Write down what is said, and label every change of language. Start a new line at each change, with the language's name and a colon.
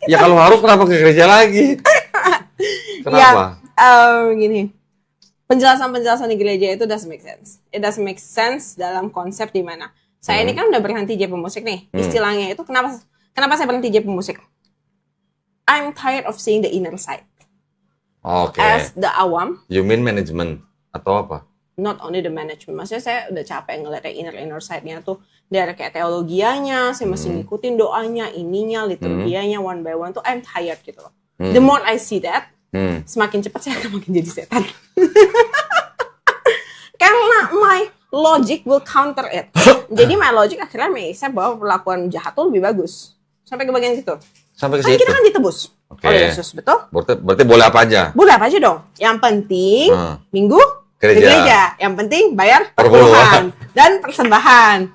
Indonesian: Ya kalau harus kenapa ke gereja lagi? Kenapa? Ya, gini. Penjelasan di gereja itu
English: doesn't make sense. It doesn't make sense
Indonesian: dalam konsep di mana saya ini kan udah berhenti jadi pemusik nih. Istilahnya itu kenapa saya berhenti jadi pemusik?
English: I'm tired of seeing the inner side. Oke. As the awam. You mean management
Indonesian: atau apa?
English: Not only the management.
Indonesian: Maksudnya saya udah capek ngeliat inner side-nya tuh. Dari kayak teologianya, saya mesti ngikutin doanya, ininya, liturgianya,
English: one by one
Indonesian: tuh
English: I'm tired
Indonesian: gitu loh.
English: The more I see that,
Indonesian: semakin cepat saya akan makin jadi setan. Karena
English: my logic will counter it.
Indonesian: Jadi
English: my logic
Indonesian: akhirnya mengisap bahwa perlakuan jahat tuh lebih bagus. Sampai ke bagian situ. Sampai ke situ. Kita kan ditebus oleh Yesus, betul? Berarti boleh apa aja? Boleh apa aja dong. Yang penting minggu gereja. Yang penting bayar perpuluhan dan persembahan.